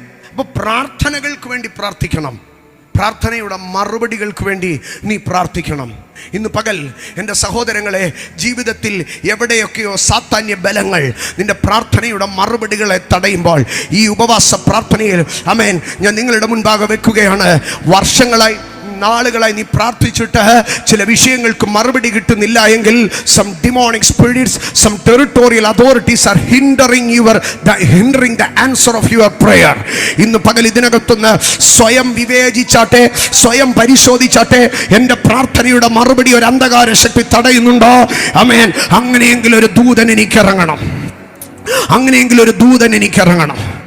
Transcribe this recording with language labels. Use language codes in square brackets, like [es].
[ml] അപ്പോൾ പ്രാർത്ഥനകൾക്ക് വേണ്ടി പ്രാർത്ഥിക്കണം. പ്രാർത്ഥനയുടെ മറുപടികൾക്ക് വേണ്ടി നീ പ്രാർത്ഥിക്കണം. ഇന്ന് പകൽ എൻ്റെ സഹോദരങ്ങളെ, ജീവിതത്തിൽ എവിടെയൊക്കെയോ സാത്താന്യ ബലങ്ങൾ നിന്റെ പ്രാർത്ഥനയുടെ മറുപടികളെ തടയുമ്പോൾ ഈ ഉപവാസ പ്രാർത്ഥനയിൽ ഞാൻ നിങ്ങളുടെ മുൻപാകെ വെക്കുകയാണ്. വർഷങ്ങളായി, നാളുകളായി നീ പ്രാർത്ഥിച്ചിട്ട് ചില വിഷയങ്ങൾക്ക് മറുപടി കിട്ടുന്നില്ല എങ്കിൽ [en] some demonic spirits, some territorial authorities are hindering the answer of your prayer. [ml] ഇന്ന് പകൽ ഇതിനകത്തുനിന്ന് സ്വയം വിവേചിച്ചാട്ടെ, സ്വയം പരിശോധിച്ചാട്ടെ, എൻ്റെ പ്രാർത്ഥനയുടെ മറുപടി ഒരു അന്ധകാര ശക്തി തടയുന്നുണ്ടോ? അങ്ങനെയെങ്കിൽ ഒരു ദൂതൻ എനിക്കിറങ്ങണം. അങ്ങനെയെങ്കിൽ ഒരു ദൂതൻ എനിക്കിറങ്ങണം.